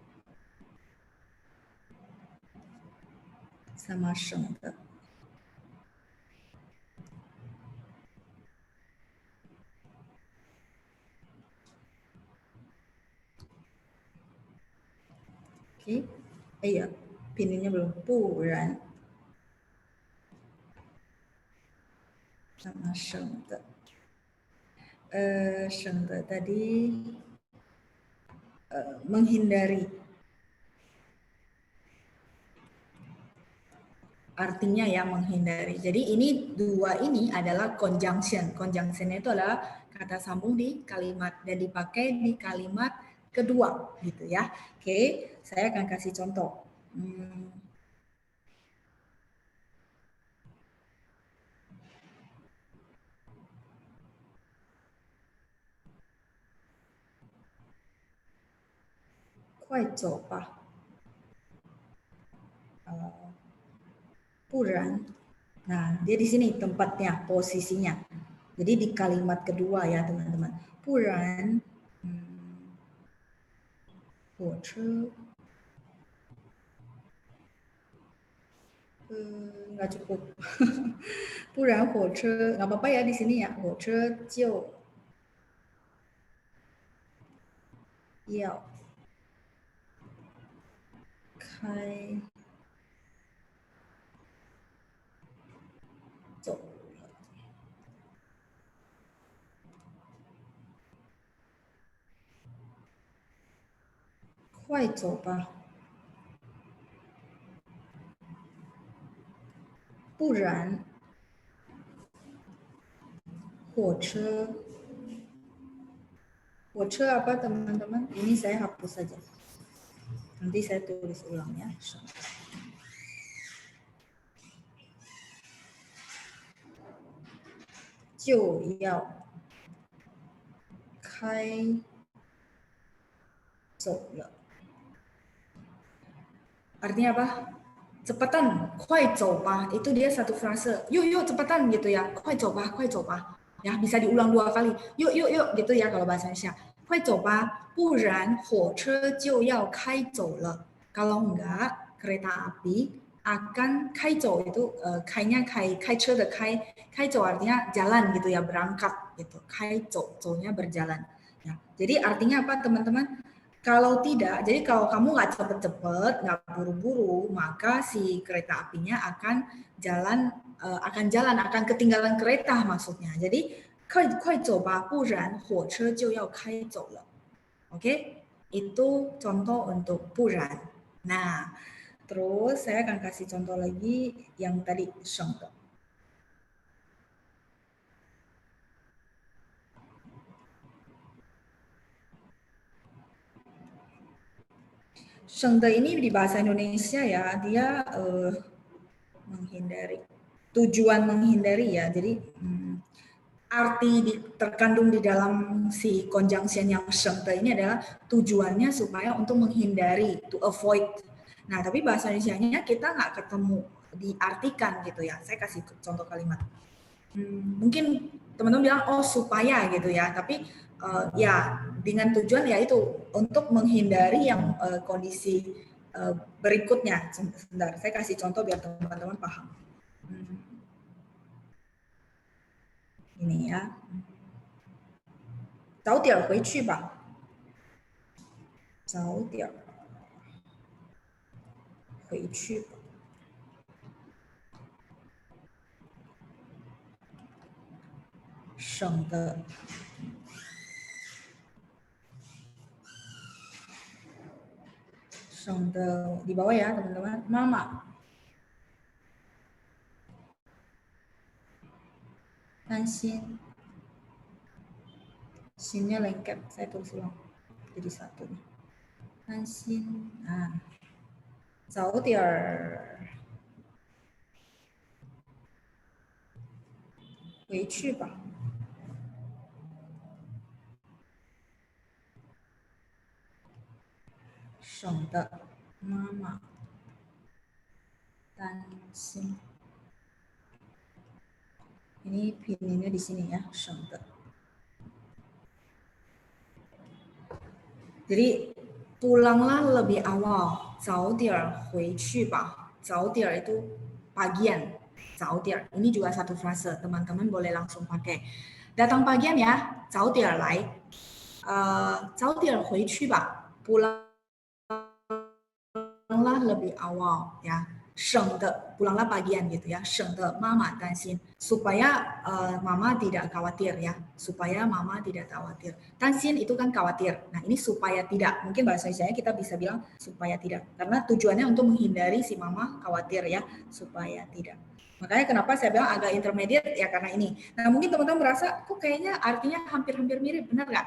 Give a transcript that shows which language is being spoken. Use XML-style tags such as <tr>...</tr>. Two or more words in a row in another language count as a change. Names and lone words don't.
<id>Sama 省的。Oke, iya, pinnya belum.</id> <zh>不然 sama 省的。</zh> <id>省的 tadi menghindari. Artinya ya menghindari. Jadi ini dua ini adalah conjunction. Conjunction itu adalah kata sambung di kalimat dan dipakai di kalimat kedua gitu ya. Oke, saya akan kasih contoh.</id> <zh>快走吧，不然</zh> <id>Nah, dia di sini tempatnya, posisinya. Jadi di kalimat kedua ya teman-teman.</id> <zh>不然 火车</zh> <id>nggak cukup.</id> <zh>不然火车</zh> <id>nggak apa-apa ya di sini ya.</id> <zh>火车就要开走了。快走吧，不然火车火车</zh> <id>apa teman-teman? Ini saya hapus saja. Nanti saya tulis ulang ya.</id> <zh>就要开走了.</zh> <id>Artinya apa? Cepetan,</id> <zh>快走吧.</zh> <id>Itu dia satu frase. Yuk, yuk, cepetan gitu ya.</id> <zh>快走吧, 快走吧.</zh> <id>Ya, bisa diulang 2 kali. Yuk, yuk, yuk gitu ya kalau bahasa Indonesia.</id> <zh>快走吧，不然火车就要开走了.</zh> <id>Kalau enggak, kereta api akan 开走 itu kainya kai ce de kai走 artinya jalan gitu ya, berangkat gitu. 开走走nya berjalan. Ya. Jadi artinya apa teman-teman? Kalau tidak, jadi kalau kamu nggak cepet-cepet, nggak buru-buru, maka si kereta apinya akan akan ketinggalan kereta maksudnya. Jadi</id> <zh>快走吧，不然火车就要开走了.</zh> <id>Oke, itu contoh untuk 不然. Nah, terus saya akan kasih contoh lagi yang tadi 省的. Shengde ini di bahasa Indonesia ya, dia menghindari. Tujuan menghindari ya. Jadi arti terkandung di dalam si conjunction yang shengde ini adalah tujuannya supaya untuk menghindari,</id> <en>to avoid.</en> <id>Nah, tapi bahasa Indonesianya kita nggak ketemu diartikan gitu ya. Saya kasih contoh kalimat. Mungkin teman-teman bilang oh supaya gitu ya, tapi ya dengan tujuan ya itu untuk menghindari yang kondisi berikutnya. Sebentar, saya kasih contoh biar teman-teman paham. Ini ya.</id> <zh>早点回去吧。早点回去吧。省的。</zh> <id>省的 di bawah ya teman-teman. Mama.</id> <zh>担心.</zh> <id>Sinnya lengket, saya tulis ulang. Jadi satu nih.</id> <zh>担心. Nah. 早点回去吧。省的妈妈担心.</zh> <id>Ini pinnya di sini ya,</id> <zh>省的.</zh> <id>Jadi pulanglah lebih awal,</id> <zh>早点回去吧.</zh> <id>早点 itu pagian,</id> <zh>早点.</zh> <id>Ini juga satu frase, teman-teman boleh langsung pakai. Datang pagian ya,</id> <zh>早点来. 早点回去吧.</zh> <id>Pulanglah lebih awal ya. 省的 pulanglah pagian gitu ya,</id> <zh>省的妈妈担心</zh> <id>supaya mama tidak khawatir ya, supaya mama tidak khawatir. 担心 itu kan khawatir. Nah, ini supaya tidak. Mungkin bahasa Indonesia kita bisa bilang supaya tidak. Karena tujuannya untuk menghindari si mama khawatir ya, supaya tidak. Makanya kenapa saya bilang agak intermediate ya karena ini. Nah, mungkin teman-teman merasa kok kayaknya artinya hampir-hampir mirip, benar nggak?</id>